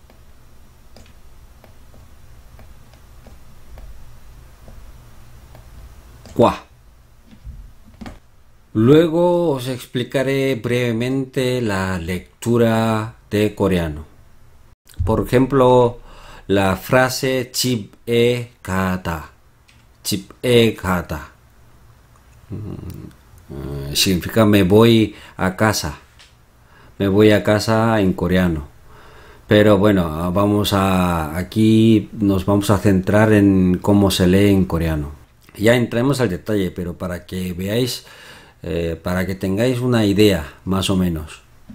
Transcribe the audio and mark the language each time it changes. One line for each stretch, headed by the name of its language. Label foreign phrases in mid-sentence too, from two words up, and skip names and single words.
Spanish: Qua. Luego os explicaré brevemente la lectura de coreano. Por ejemplo, la frase
Korean: 집 에 가다. 집 에 가다.
Spanish: Significa me voy a casa. Me voy a casa en coreano. Pero bueno, aquí nos vamos a centrar en cómo se lee en coreano. Ya entremos al detalle, pero para que veáis, para que tengáis una idea, más o menos.